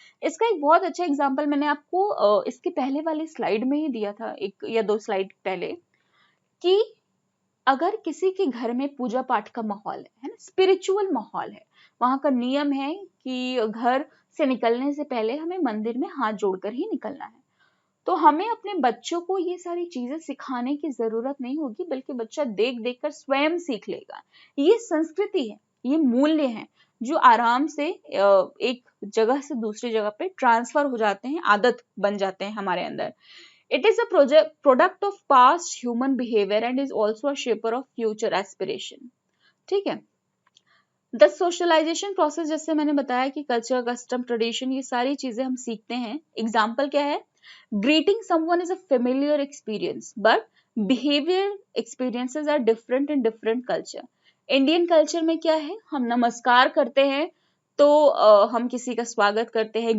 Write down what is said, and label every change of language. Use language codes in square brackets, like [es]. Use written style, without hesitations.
[hi] इसका एक बहुत अच्छा एग्जाम्पल मैंने आपको इसके पहले वाली स्लाइड में ही दिया था, 1 या 2 स्लाइड पहले, कि अगर किसी के घर में पूजा पाठ का माहौल है ना, स्पिरिचुअल माहौल है, वहां का नियम है कि घर से निकलने से पहले हमें मंदिर में हाथ जोड़कर ही निकलना है, तो हमें अपने बच्चों को ये सारी चीजें सिखाने की जरूरत नहीं होगी, बल्कि बच्चा देख देख कर स्वयं सीख लेगा। ये संस्कृति है, ये मूल्य हैं जो आराम से एक जगह से दूसरी जगह पे ट्रांसफर हो जाते हैं, आदत बन जाते हैं हमारे अंदर। [en] It is a product of past human behavior and is also a shaper of future aspiration. [hi] ठीक है। [en] the socialisation process, [hi] जैसे मैंने बताया कि कल्चर, कस्टम, ट्रेडिशन, ये सारी चीजें हम सीखते हैं। एग्जाम्पल क्या है? [en] Greeting someone is a familiar experience, but behaviour experiences are different in different culture. [hi] Indian culture में क्या है, हम नमस्कार करते हैं तो हम किसी का स्वागत करते हैं।